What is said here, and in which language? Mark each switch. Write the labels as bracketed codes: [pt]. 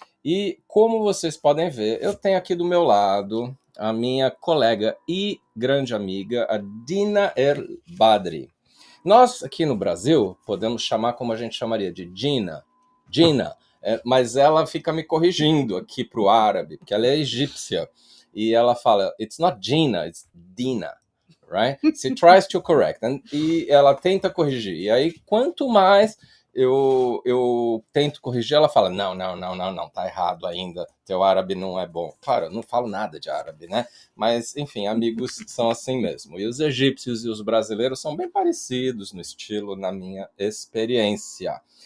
[pt] E como vocês podem ver, eu tenho aqui do meu lado a minha colega e grande amiga, a Dina El-Badri. Nós aqui no Brasil podemos chamar como a gente chamaria de Gina, mas ela fica me corrigindo aqui para o árabe, porque ela é egípcia. E ela fala, [en] it's not Gina, it's Dina. Right? She tries to correct. [pt] E ela tenta corrigir. E aí, quanto mais eu tento corrigir, ela fala, não, tá errado ainda. Teu árabe não é bom. Claro, eu não falo nada de árabe, né? Mas, enfim, amigos são assim mesmo. E os egípcios e os brasileiros são bem parecidos no estilo, na minha experiência.